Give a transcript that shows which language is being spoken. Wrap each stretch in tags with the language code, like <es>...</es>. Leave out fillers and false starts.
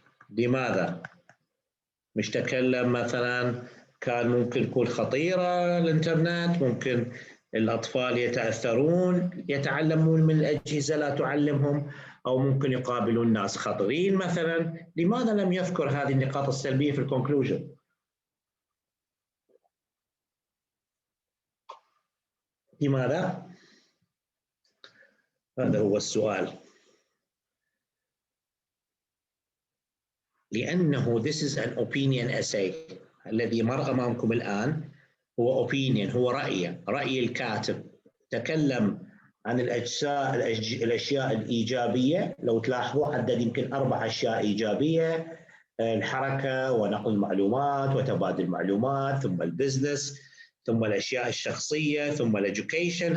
<ar>لماذا؟ مش تكلم مثلا كان ممكن تكون خطيرة الإنترنت، ممكن الأطفال يتأثرون يتعلمون من الأجهزة لا تعلمهم، أو ممكن يقابلون ناس خطرين مثلا. لماذا لم يذكر هذه النقاط السلبية في الكونكلوجن؟ لماذا؟ هذا هو السؤال.</ar> <en>لأنه this is an opinion essay.</en> <ar>الذي مر أمامكم الآن هو opinion، هو رأي الكاتب. تكلم عن الأشياء الإيجابية. لو تلاحظوا عدد يمكن 4 أشياء إيجابية: الحركة ونقل المعلومات وتبادل المعلومات، ثم البزنس، ثم الأشياء الشخصية، ثم الإديوكيشن.</ar>